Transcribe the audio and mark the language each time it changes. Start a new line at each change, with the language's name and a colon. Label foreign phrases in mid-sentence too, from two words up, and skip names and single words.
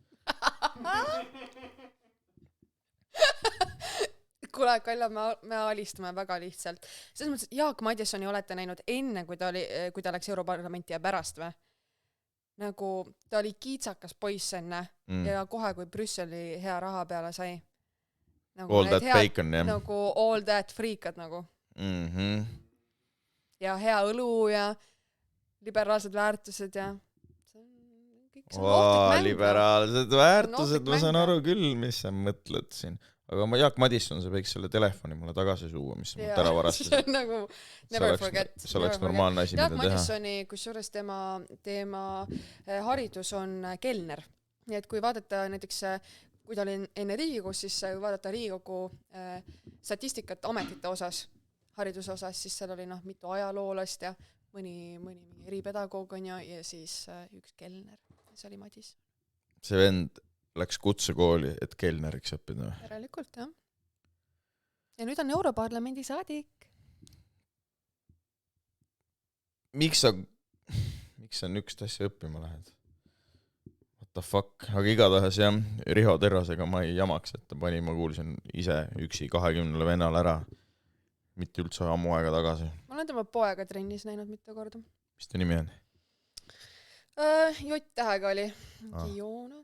Estonian: Kuule, Kalja, me alistame väga lihtsalt. Selles mõttes, Jaak Madissoni olete näinud enne, kui ta läks Europarlamenti ja pärast või? Nagu ta oli kiitsakas poiss enne ja kohe, kui Brüsseli hea raha peale sai. Nagu
English: all that bacon,
Estonian: jah. Nagu
English: all that
Estonian: freakad nagu. Ja hea õlu ja liberaalsed väärtused ja kõik see on ohtlik mäng. Liberaalsed väärtused, ma saan aru küll, mis sa mõtled siin. Aga Jaak Madisson, sa võiks selle telefoni mulle tagasi suua, mis mult ära varastas. See on nagu
English: never forget.
Estonian: See oleks normaalne asi, mida teha. Jaak Madissoni, kusjuures tema haridus on kelner. Nii et kui vaadata näiteks, kui ta oli enne Riigikogus, siis vaadata Riigikogu statistikat ametite osas, hariduse osas, siis seal oli mitu ajaloolast ja mõni eripedagoog on ja siis üks kelner. See oli Madis. See vend läks kutsekooli, et kelneriks õppida. Järelikult, jah. Ja nüüd on Europarlamendi saadik. Miks sa nükst asja õppima lähed?
English: What the fuck?
Estonian: Aga igatahes jah, Riho Terrasega ma ei jamaks, et ta pani, ma kuulsin ise üksi 20 vennal ära. Mitte üldse ammu aega tagasi. Ma olen tema poega trennis näinud mitu korda. Mis ta nimi on? J-tähega oli. Jonathan.